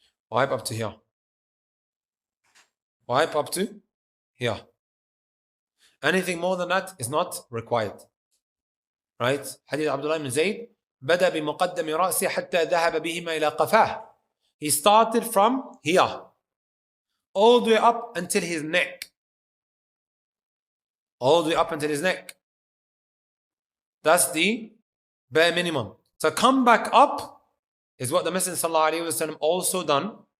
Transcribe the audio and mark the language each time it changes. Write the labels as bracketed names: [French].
[English] Wipe up to here. Wipe up to here. Anything more than that is not required. Right? Hadith Abdullah ibn Zayd. [Arabic] بدأ بمقدم رأسه حتى ذهب بهما إلى قفاه. [English] He started from here, all the way up until his neck. All the way up until his neck. That's the bare minimum. So come back up is what the Messenger ﷺ also done.